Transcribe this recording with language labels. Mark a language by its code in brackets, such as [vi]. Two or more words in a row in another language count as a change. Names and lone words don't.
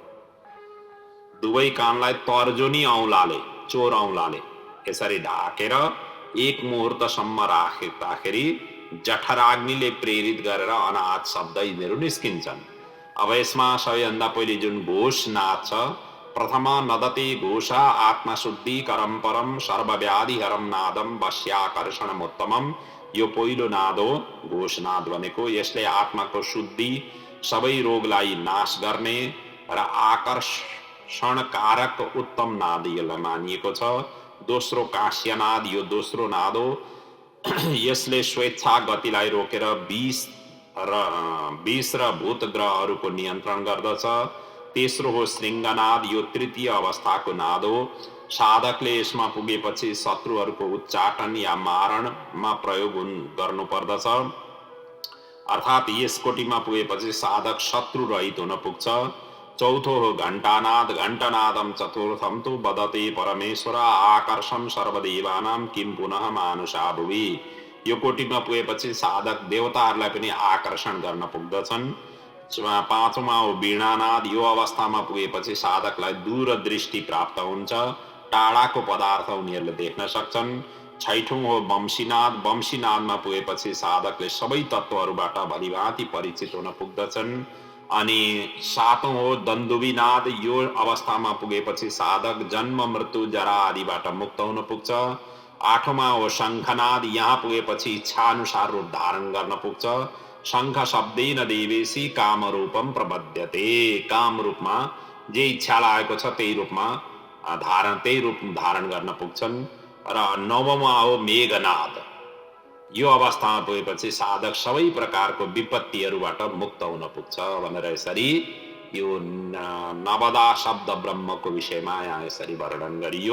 [ne] दुवै कानलाई तर्जनी औँलाले, चोर औँलाले यसरी ढाकेर 1 मुहुर्तसम्म राख्दाखेरि जठराग्निले प्रेरित गरेर अनाहत शब्द यिनीहरू निस्किन्छन्। अब यसमा सबैभन्दा पहिले जुन घोष नाद छ, [sa] प्रथम नदते घोषा आत्मशुद्धि करम परम सर्वव्याधिहरम नादम वश्याकर्षणमोत्तमम। [ne] यो पहिलो नाद हो घोष नाद भनेको। यसले आत्माको शुद्धि, सबै रोगलाई नाश गर्ने र आकर्षणकारक उत्तम नाद यसलाई मानिएको छ। दोस्रो काँस्यनाद, यो दोस्रो नाद हो। यसले स्वेच्छा गतिलाई रोकेर विष र भूत ग्रहहरूको नियन्त्रण गर्दछ। तेस्रो हो श्रृङ्गनाद, यो तृतीय अवस्थाको नाद हो। साधकले यसमा पुगेपछि शत्रुहरूको उच्चाटन या मारणमा प्रयोग गर्नुपर्दछ। अर्थात् यस कोटिमा पुगेपछि साधक शत्रु रहित हुन पुग्छ। चौथो हो घण्टानाद, [sa] घण्टनादम चतुर्थम तु वदते परमेश्वर आकर्षण सर्वदेवानां किं पुनः मानुषा भुवि। [ne] यो कोटिमा पुगेपछि साधक देवताहरूलाई पनि आकर्षण गर्न पुग्दछन्। पाँचौँमा हो वीणानाद, यो अवस्थामा पुगेपछि साधकलाई दूरदृष्टि प्राप्त हुन्छ, टाढाको पदार्थ उनीहरूले देख्न सक्छन्। छैठौँ हो वंशीनाद, वंशीनादमा पुगेपछि साधकले सबै तत्त्वहरूबाट भलीभाँति परिचित हुन पुग्दछन्। अनि सातौँ हो दन्दुभिनाद, यो अवस्थामा पुगेपछि साधक जन्म मृत्यु जरा आदिबाट मुक्त हुन पुग्छ। आठौँमा हो शङ्खनाद, यहाँ पुगेपछि इच्छा अनुसार रूप धारण गर्न पुग्छ। [sa] शङ्ख शब्देन देवेशी काम रूपम प्रबध्यते, [ne] काम रूपमा जे इच्छा लागेको छ त्यही रूपमा त्यही रूप धारण गर्न पुग्छन्। र नवौँमा हो मेघनाद, यो अवस्थामा पुगेपछि साधक सबै प्रकारको विपत्तिहरूबाट मुक्त हुन पुग्छ भनेर यसरी यो नवदा शब्द ब्रह्मको विषयमा यहाँ यसरी वर्णन गरियो।